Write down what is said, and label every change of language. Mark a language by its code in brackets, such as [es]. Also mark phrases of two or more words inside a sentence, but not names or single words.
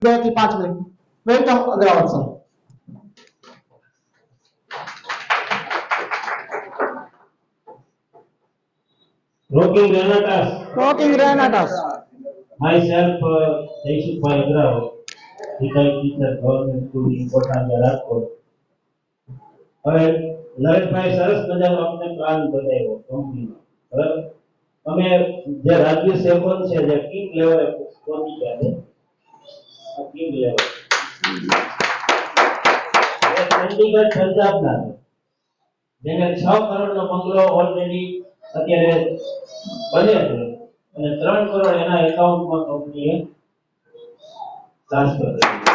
[gu] 2 થી 5 મિનિટ. વેલકમ અગ્રવાલ સર. [en] Rocking Renatas. Rocking Renatas. Myself, Jaishubhai Agrawal, retired teacher, government school in Kothanda, Rajkot. [gu] હવે નરેશભાઈ સરસ મજાનો અમને પ્લાન બતાવ્યો કંપનીનો. બરાબર, અમે જે રાજ્ય સેવન છે જે [en] king level [gu] પહોંચી ગયા છે, આ [en] king level [gu] એ ચંદીગઢ પંજાબના છે, જેને 6 કરોડનો બંગલો ઓલરેડી અત્યારે બને છે અને 3 કરોડ એના એકાઉન્ટમાં કંપનીએ ટ્રાન્સફર કરી.